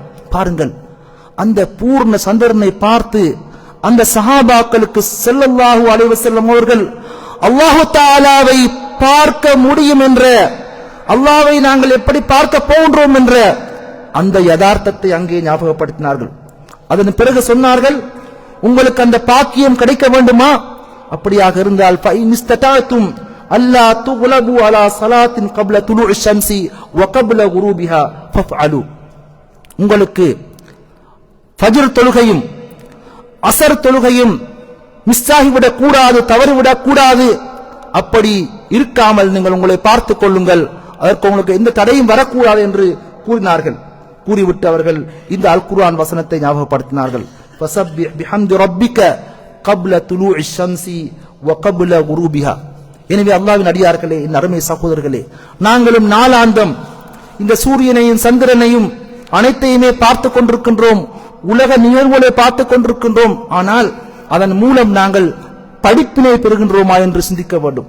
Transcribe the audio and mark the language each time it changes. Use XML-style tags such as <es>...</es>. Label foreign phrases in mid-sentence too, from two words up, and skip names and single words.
<ta>பாருங்கள், அந்த பூர்ண சந்திரனை பார்த்து அந்த சஹாபாக்களுக்கு</ta> <ar>صلى الله عليه وسلم</ar> <ta>அவர்கள் அல்லாஹ் தஆலாவை பார்க்க முடியும் என்ற, அல்லாஹ்வை நாங்கள் எப்படி பார்க்க போகின்றோம் என்ற அந்த யதார்த்தத்தை அங்கே ஞாபகப்படுத்தினார்கள். அதன் பிறகு சொன்னார்கள், உங்களுக்கு அந்த பாக்கியம் கிடைக்க வேண்டுமா? அப்படியாக இருந்தால்</ta> <ar>فإن استطعتم ألا تغلبوا على صلاة قبل طلوع الشمس وقبل غروبها فافعلوا,</ar> <ta>உங்களுக்கு ஃபஜ்ர் தொழுகையும் அஸர் தொழுகையும் மிஸ்ஸாகிவிடக் கூடாது, தவறிவிடக் கூடாது. அப்படி இருக்காமல் நீங்கள் உங்களை பார்த்துக் கொள்ளுங்கள், அதற்கு உங்களுக்கு எந்த தடையும் வரக்கூடாது என்று கூறினார்கள். கூறிவிட்டு அவர்கள் இந்த அல் குர்ஆன் வசனத்தை ஞாபகப்படுத்தினார்கள்,</ta> <ar>فسبح بحمد ربك قبل طلوع الشمس وقبل غروبها.</ar> <ta>எனவே அல்லாஹ்வின் அடியார்களே, இந்த அருமை சகோதரர்களே, நாங்களும் நாளாந்தம் இந்த சூரியனையும் சந்திரனையும் அனைத்தையுமே பார்த்துக் கொண்டிருக்கின்றோம், உலக நிகழ்வுகளை பார்த்துக் கொண்டிருக்கின்றோம். ஆனால் அதன் மூலம் நாங்கள் படிப்பினை பெறுகின்றோமா என்று சிந்திக்க வேண்டும்.</ta>